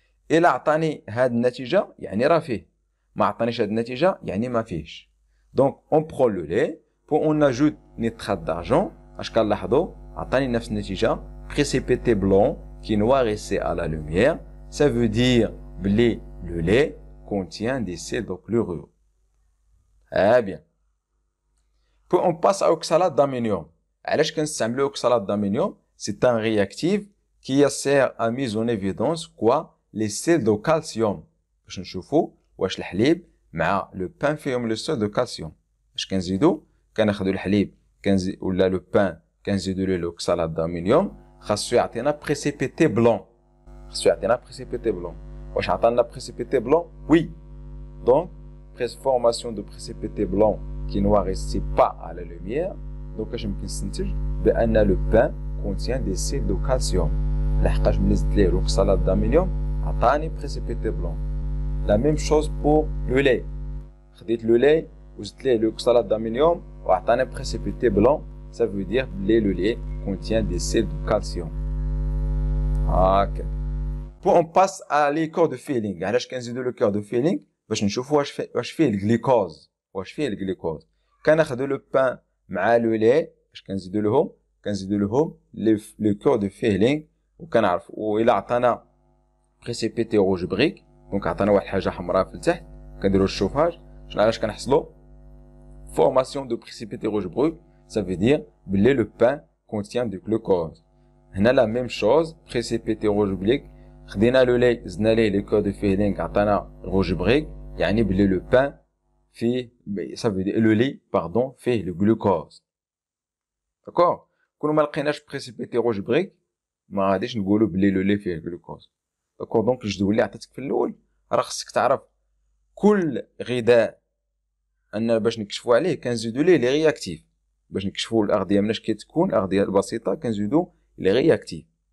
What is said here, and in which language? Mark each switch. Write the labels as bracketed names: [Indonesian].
[Arabic] الا عطاني هاد النتيجه يعني راه فيه، ما عطانيش هاد النتيجه يعني ما فيهش. دونك اون برون لو لي بو اون اجوت نيترات دارجون، اش كنلاحظوا؟ عطاني نفس النتيجه [French] précipité blanc qui noircissait à la lumière. Ça veut dire que le lait contient des sels de chlorure. Ah bien. Puis on passe à l'oxalate d'amonium. Alors, quand on l'oxalate d'amonium, c'est un réactif qui sert à mise en évidence quoi? Les sels de calcium. [Arabic] باش نشوفوا واش الحليب مع لو بان فيهم لو سيل دو كالسيوم. اش كنزيدوا؟ كناخذوا الحليب ولا لو بان كنزيدوا له l'oxalate d'amonium. خاصو يعطينا بريسيبيتي بلون، خاصو يعطينا بريسيبيتي بلون. واش عطانا بريسيبيتي بلون؟ وي. دونك فورماسيون دو بريسيبيتي بلون كي نواريسي با على لوميير. دونك اش يمكن نستنتج؟ [French] بان لو بان كونتيان دي سيل دو كالسيوم، [Arabic] لحقاش ملي زدت ليه l'oxalate d'amonium عطاني بريسيبيتي بلون. لا ميم شوز بور لو لي، خديت لو لي وزدت ليه l'oxalate d'amonium وعطاني بريسيبيتي بلون. [French] Ça veut dire que le lait contient des sels de calcium. Ok. Puis on passe à les corps de feeling. [Arabic] علاش كنزيدو le cœur de feeling باش نشوفوا واش فيه الجليكوز، واش فيه الجليكوز. كناخذوا لو بان مع لو لي، باش كنزيدو لهم لو كور دو فيلينغ، وكنعرفوا والا عطانا بريسيبيتي روج بريك، دونك عطانا واحد الحاجه حمراء في التحت كنديروا الشوفاج. علاش كنحصلوا فورماسيون دو بريسيبيتي روج بريك؟ [French] Ça veut dire que le pain contient du glucose. [Arabic] هنا [French] la même chose, précipité rouge brique. [Arabic] خدينا [French] le lait, [Arabic] زدنا ليه [French] le cœur de feeling, [Arabic] عطانا [French] rouge brique. [Arabic] يعني بلي [French] le pain fait, ça veut dire le lait, pardon, fait le glucose. D'accord? [Arabic] كون ما لقيناش [French] précipité rouge brique, [Arabic] ما غاديش نقولوا بلي le lait فيه الجلوكوز. [French] D'accord? [Arabic] Donc الجدول اللي عطيتك في الاول راه خصك تعرف كل غذاء ان باش نكشفوا عليه كنزيدوا ليه لي رياكتيف. باش نكشفوا الاغذيه مناش كتكون الاغذيه البسيطه كنزيدوا لي رياكتيف.